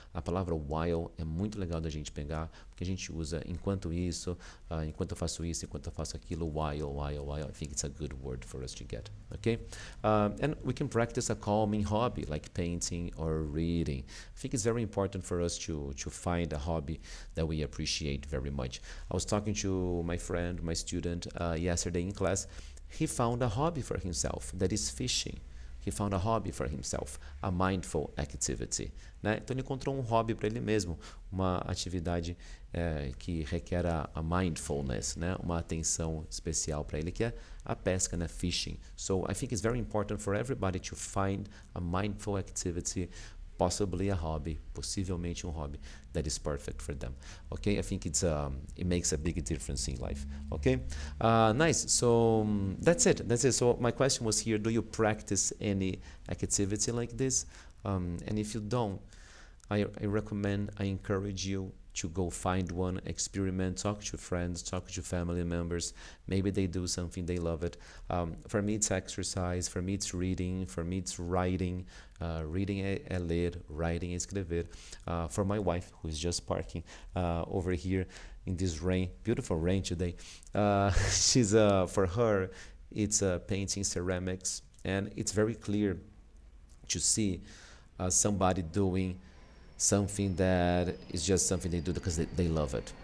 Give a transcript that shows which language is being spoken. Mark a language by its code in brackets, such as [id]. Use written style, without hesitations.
[pt] A palavra while é muito legal da gente pegar, porque a gente usa enquanto isso, enquanto eu faço isso, enquanto eu faço aquilo, while. [en] I think it's a good word for us to get, okay? And we can practice a calming hobby like painting or reading. I think it's very important for us to find a hobby that we appreciate very much. I was talking to my friend, my student, yesterday in class. He found a hobby for himself, that is fishing. He found a hobby for himself, a mindful activity, né? [pt] Então ele encontrou um hobby para ele mesmo, uma atividade que requer a mindfulness, né? Uma atenção especial para ele, que é a pesca, né? [en] Fishing. So I think it's very important for everybody to find a mindful activity, possibly a hobby, [pt] possivelmente um hobby [en] that is perfect for them. Okay, I think it makes a big difference in life. Okay, nice. So that's it. So my question was here: do you practice any activity like this? And if you don't, I encourage you to go find one, experiment, talk to friends, talk to family members. Maybe they do something, they love it. For me, it's exercise. For me, it's reading. For me, it's writing. [pt] Reading é ler, writing é escrever. [en] For my wife, who is just parking over here in this rain, beautiful rain today, for her, it's painting ceramics, and it's very clear to see somebody doing something that is just something they do because they love it.